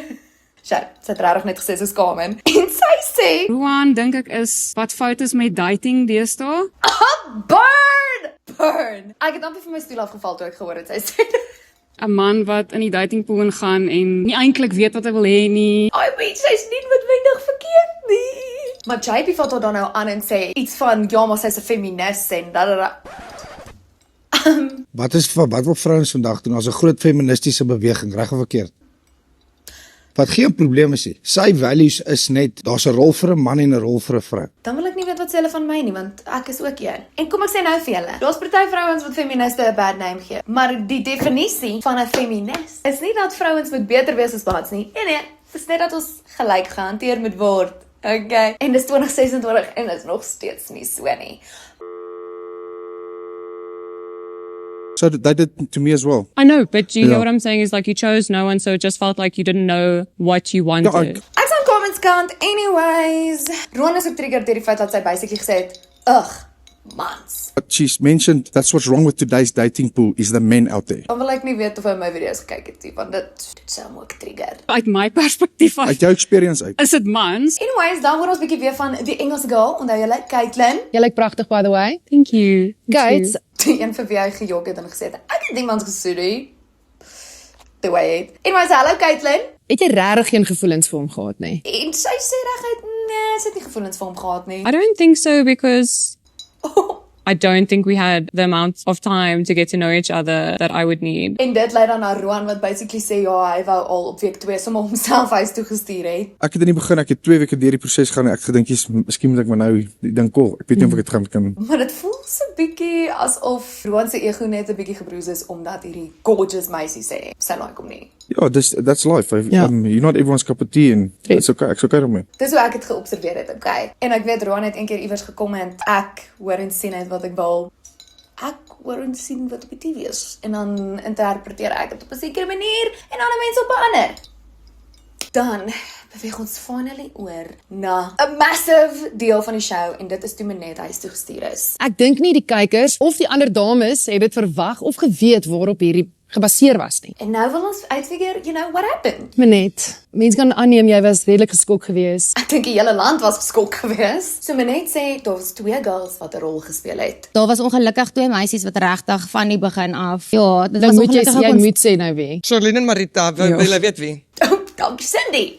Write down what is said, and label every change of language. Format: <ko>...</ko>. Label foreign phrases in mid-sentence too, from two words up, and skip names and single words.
<af>Sy het regtig net gesê soos Carmen. En sy sê, Roan dink ek is wat fout is met dating deesdae. burn. Ek het amper van my stoel afgeval toe ek gehoor het sy sê. 'n Man wat in die datingpool ingaan en nie eintlik weet wat hy wil hê nie.</af> <en>I mean,</en> <af>sy's nie noodwendig verkeerd nie. Maar JP vat haar dan nou aan en sê iets van, ja, maar sy's 'n feminis en da. Wat wil vrouens vandag doen as 'n groot feministiese beweging, reg of verkeerd? Wat geen probleem is nie. Sy values is net, daar's 'n rol vir 'n man en 'n rol vir 'n vrou. Dan wil ek nie weet wat sê hulle van my nie, want ek is ook een. En kom ek sê nou vir julle, daar's party vrouens wat feministe 'n</af> <en>bad name</en> <af>gee, maar die definisie van 'n feminis is nie dat vrouens moet beter wees as mans nie. Nee, dis net dat ons gelyk gehanteer moet word. Okay. En dis 2026 en dit is nog steeds nie so nie.</af> <en>So they did to me as well. I know, but you Yeah. know what I'm saying is like you chose no one, so it just felt like you didn't know what you wanted.</en> <af>Ja, Ek's aan comments kant anyways. Ron is ook triggered deur die feit dat sy basically gesê het, "Ugh, mans."</af> <en>But she's mentioned that's what's wrong with today's dating pool is the men out there.</en> <af>Dan wil ek nie weet of hy my video's gekyk het nie, want dit sou hom ook trigger. Uit my perspektief Uit jou experience uit. is dit mans. Anyways, dan hoor ons bietjie weer van die Engelse girl, onthou julle, Caitlin. Jy lyk pragtig</af> <en>by the way. Thank you. Guys,</en> <af>Die een vir wie hy gejok het en gesê het, ek het niemand gesoen nie.</af> <en>The way it. Anyways,</en> <af>hallo Caitlin. het jy regtig geen gevoelens vir hom gehad nie? En sy sê reguit, nee, sy het nie gevoelens vir hom gehad nie.</af> <en>I don't think so because I don't think we had the amount of time to get to know each other that I would need.</en> <af>En dit lei dan na Roan wat basically sê, ja, hy wou al op week 2 sommer homself huis toe gestuur het. Ek het in die begin, ek het 2 weke deur die proses gaan en ek gedink, miskien moet ek maar nou die ding call. Ek weet nie of ek dit gaan kan doen. Maar dit voel so bietjie asof Roan se ego net 'n bietjie gebroes is omdat hierdie gorgeous meisie sê sy like hom nie. Ja,</af> <en>that's life.</en> <af>Ja.</af> <en>You're not everyone's cup of tea and it's okay.</en> <af>Ek's okay daarmee. Dis hoe ek het geobserveer het, okay. En ek weet Roan het eendag iewers gekom en ek hoor en sien uit wat ek wil. Ek hoor en sien wat op die TV is en dan interpreteer ek dit op 'n sekere manier en ander mense op 'n ander. Dan beweeg ons finally oor na 'n massive deel van die show en dit is toe Minette huis toe gestuur is. Ek dink nie die kykers of die ander dames het dit verwag of geweet waarop hierdie gebaseer was nie. En nou wil ons uitfigure,</af> <en>what happened?</en> <af>Minette, mense kan aanneem jy was redelik geskok geweest. Ek dink die hele land was geskok geweest. So Minette sê daar was 2 girls wat 'n rol gespeel het. Daar was ongelukkig 2 meisies wat regtig van die begin af. Ja, dit Dan was moet jy ongelukkig moet sê nou wie. Charlene en Marita, wil jy weet wie? Oh, dankie Cindy.</af>